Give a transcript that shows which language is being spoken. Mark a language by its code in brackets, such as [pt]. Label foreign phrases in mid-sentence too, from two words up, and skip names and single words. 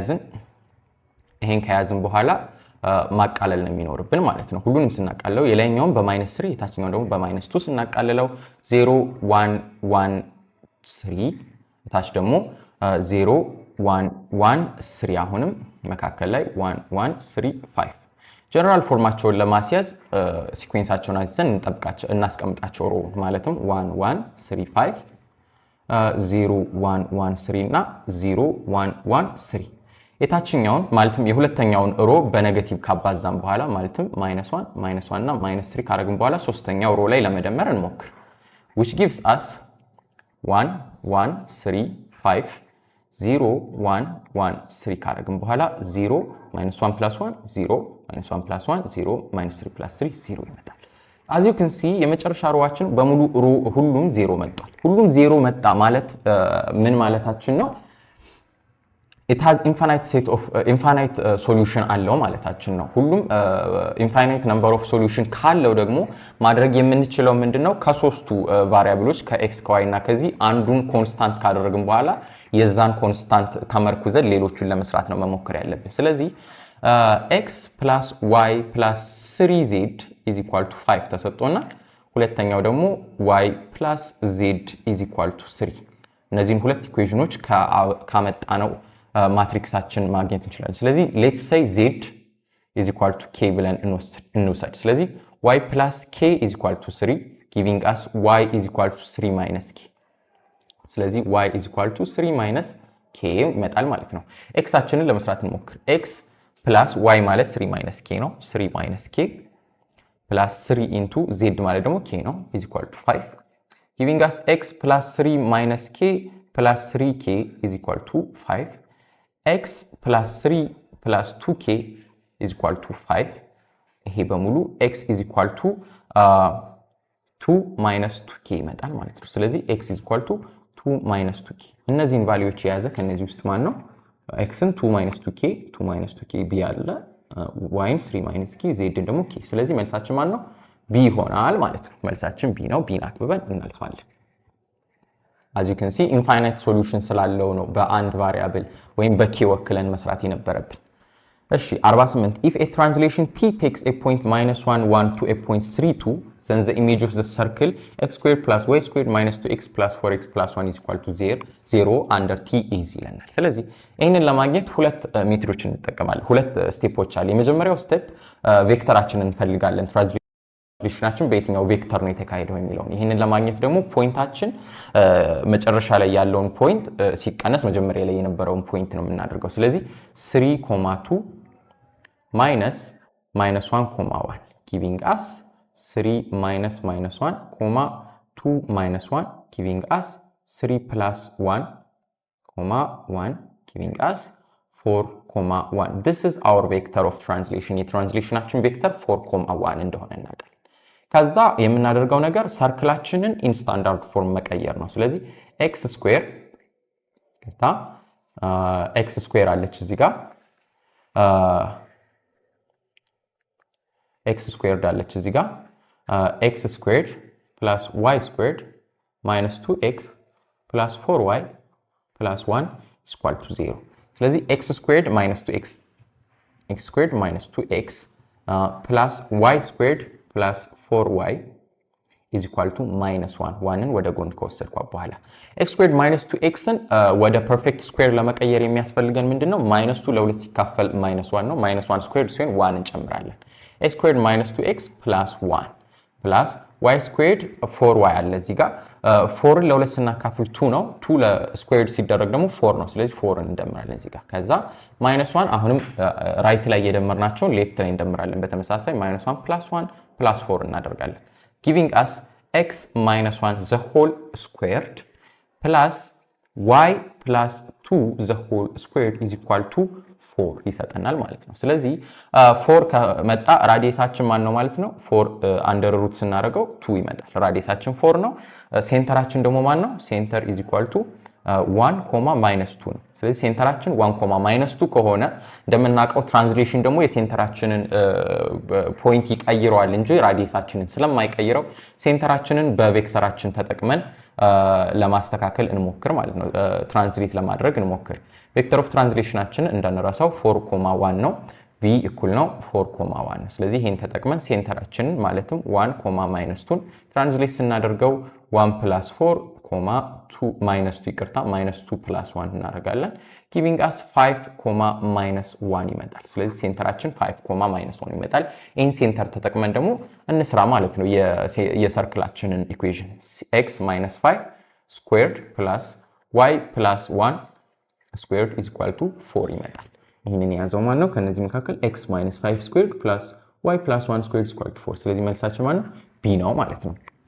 [am] ከያዝን በኋላ ማቃለል ነው የሚኖርብን ማለት ነው። ሁሉንም ስናቃለው የላይኛውን በ-3 የታችኛውን ደግሞ በ-2 ስናቃልለው 0 1 1 3 ታች ደግሞ 0 1 1 3 አሁንም መካከል ላይ 1 1 3 5 ጀነራል ፎርማቸውን ለማስያዝ ሲኩዌንሳቸውን አዝዘን እናስቀምጣቸው ሮ ማለትም 1 1 3 5 0 1 1 3 እና 0 1 1 3 የታችኛውን ማለትም የሁለተኛውን ሮ በኔጌቲቭ ካባዛን በኋላ ማለትም -1 -1 እና -3 ካረግን በኋላ ሶስተኛው ሮ ላይ ለመደመር እንሞክር [en] which gives us [am] 1 1 3 5 0 1 1 3 ካረግን በኋላ 0 -1 + 1 0 -1 + 1 0 -3 + 3 0 ይመጣል። [en] as you can see [am] የመጨረሻ ሮዋችን በሙሉ ሮ ሁሉም 0 መጥቷል። ሁሉም 0 መጣ ማለት ምን ማለታችን ነው? [en] it has infinite solution [am] አለው ማለታችን ነው። ሁሉም [en] infinite number of solution [am] ካለው ደግሞ ማድረግ የምንችለው ምንድነው? ከሶስቱ ቫሪያብሎች ከx ከy እና ከዚህ አንዱን ኮንስታንት ካደረግን በኋላ የዛን ኮንስታንት ተመርኩዘን ሌሎቹን ለመስራት ነው መሞከር ያለብን። ስለዚህ x + y + 3z = 5 ተሰጥቶናል። ሁለተኛው ደግሞ y + z = 3 እነዚህን ሁለት ኢኩዌሽኖች ካመጣ ነው ማትሪክሳችን ማግኘት እንችላለን። ስለዚህ [en] let's say [am] z = k ብለን እንውሰድ። ስለዚህ y + k = 3 [en] giving us [am] y = 3 - k። ስለዚህ y = 3 - k ይመጣል ማለት ነው። x-አችንን ለመስራት እንሞክር። x + y ማለት 3 - k ነው። 3 - k + 3 * z ማለት ደግሞ k ነው = 5 [en] giving us [am] x + 3 - k + 3k = 5 x + 3 + 2k = 5 ይሄ በሙሉ x = 2 - 2k ይመጣል ማለት ነው። ስለዚህ x = 2 - 2k እነዚህን ቫልዩዎች የያዘ ከነዚህ ውስጥ ማን ነው? xን 2 - 2k 2 - 2k b አለ y 3 - k z ደግሞ k። ስለዚህ መልሳችን ማን ነው? b ይሆናል ማለት ነው። መልሳችን b ነው። b አክብበን እናልፋለን። [en] as you can see infinite solution [am] ስላለው ነው በአንድ ቫሪያብል ወይም በk ወክለን መስራት የነበረብን። እሺ 48 [en] if a translation t takes a point -1 1 to a point 32 then the image of the circle x² + y² - 2x + 4x + 1 = 0 under t is [am] ይለናል። ስለዚህ ይሄንን ለማግኘት ሁለት ሜትዶችን እንጠቀማለን። ሁለት ስቴፖች አሉ። የመጀመሪያው ስቴፕ ቬክተራችንን እንፈልጋለን። ትራንስሌሽናችን በየትኛው ቬክተር ነው የተካሄደው የሚለው ይሄንን ለማግኘት ደግሞ ፖይንታችን መጨረሻ ላይ ያለውን ፖይንት ሲቀነስ መጀመሪያ ላይ የነበረውን ፖይንት ነው የምናደርገው ስለዚህ 3,2 [en] minus -1, 1 giving us 3 minus -1, 2 minus 1 giving us 3 plus 1, 1 giving us 4, 1 this is our vector of translation [am] የትራንስሌሽናችን ቬክተር 4, 1 እንደሆነ እናውቃለን ከዛ የምናደርገው ነገር ሰርክላችንን ኢን ስታንዳርድ ፎርም መቀየር ነው ስለዚህ [en] x [am] ስኩዌር አለች እዚህ ጋር [en] x squared [am] አለች እዚህ ጋር [en] x squared plus y squared minus 2x plus 4y plus 1 is equal to 0 ስለዚህ x squared minus 2x x squared minus 2x plus y squared plus 4y is equal to minus 1 [am] 1ን ወደ ጎን ከወሰድኩ በኋላ [en] x squared minus 2x [am] ን ወደ [en] perfect square [am] ለመቀየር የሚያስፈልገን ምንድነው [en] minus 2 [am] ለ2 ሲካፈል [en] minus 1 [am] ነው [en] minus 1 squared [am] ሲሆን 1 እንጨምራለን [en] x squared minus 2x plus 1 plus y squared [am] 4y አለ እዚህ ጋር 4 ለ2 ስናካፍል 2 ነው 2 ለስኩዌርድ ሲደረግ ደግሞ 4 ነው ስለዚህ 4 እንደምራለን እዚህ ጋር ከዛ -1 አሁንም ራይት ላይ የደመርናቸውን ሌፍት ላይ እንደምራለን በተመሳሳይ [en] -1 plus 1 plus 4 [am] እናደርጋለን [en] giving us x minus 1 the whole squared plus y plus 2 the whole squared is equal to 4 [am] ይሰጠናል ማለት ነው ስለዚህ 4 ከመጣ ራዲየሳችን ማን ነው ማለት ነው 4 [en] under root [am] ስናደርገው 2 ይመጣል ራዲየሳችን 4 ነው ሴንተራችን ደግሞ ማን ነው ሴንተር [en] is equal to [am] 1, -2 ነው ስለዚህ ሴንተራችን 1, -2 ከሆነ እንደምናውቀው ትራንስሌሽን ደግሞ የሴንተራችንን ፖይንት ይቀይረዋል እንጂ ራዲየሳችንን ስለማይቀይረው ሴንተራችንን በቬክተራችን ተጠቅመን ለማስተካከል እንሞክር ማለት ነው ትራንስሌት ለማድረግ እንሞክር [en] vector of [am] ትራንስሌሽናችን እንደነራሳው 4, 1 ነው v እኩል ነው 4, 1 ነው ስለዚህ ይሄን ተጠቅመን ሴንተራችንን ማለትም 1, -2 ትራንስሌት ስናደርገው [en] 1 plus 4, 2 minus 2 [am] ይቅርታ [en] -2 plus 1 [am] እናደርጋለን [en] giving us [am] 5, -1 ይመጣል ስለዚህ ሴንተራችን 5, -1 ይመጣል ይሄን ሴንተር ተጠቅመን ደግሞ እንስራ ማለት ነው የሰርክላችንን ኢኩዌሽን [en] x minus 5 squared plus y plus 1 squared is equal to 4 [am] ይመጣል ይሄንን ያዘው ማለት ነው ከነዚህ መካከል [en] x minus 5 squared plus y plus 1 squared is equal to 4 [am] ስለዚህ መልሳችን ማለት ነው b ነው ማለት ነው